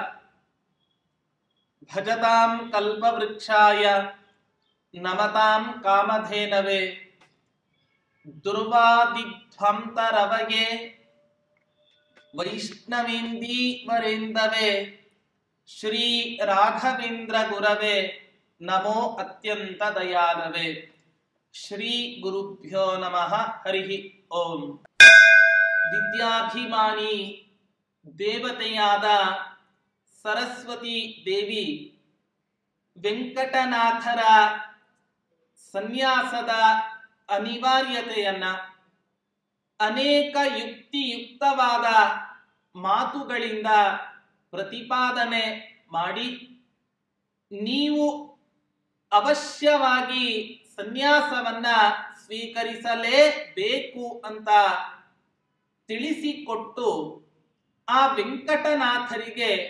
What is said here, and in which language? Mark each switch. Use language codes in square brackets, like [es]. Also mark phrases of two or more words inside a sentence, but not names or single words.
[sa] भजतां कल्पवृक्षाय नमतां कामधेनवे दुर्वादिध्वंतरवये वैष्णवेन्दीवरेन्दवे श्री राघवेन्द्र गुरवे नमो अत्यंत दयालवे। श्री गुरुभ्यो नमः। हरि ओम। [kn] विद्याभिमानी देवತೆಯಾದ ಸರಸ್ವತಿ ದೇವಿ ವೆಂಕಟನಾಥರ ಸನ್ಯಾಸದ ಅನಿವಾರ್ಯತೆಯನ್ನ ಅನೇಕ ಯುಕ್ತಿಯುಕ್ತವಾದ ಮಾತುಗಳಿಂದ ಪ್ರತಿಪಾದನೆ ಮಾಡಿ, ನೀವು ಅವಶ್ಯವಾಗಿ ಸನ್ಯಾಸವನ್ನ ಸ್ವೀಕರಿಸಲೇಬೇಕು ಅಂತ ತಿಳಿಸಿಕೊಟ್ಟು, ಆ ವೆಂಕಟನಾಥರಿಗೆ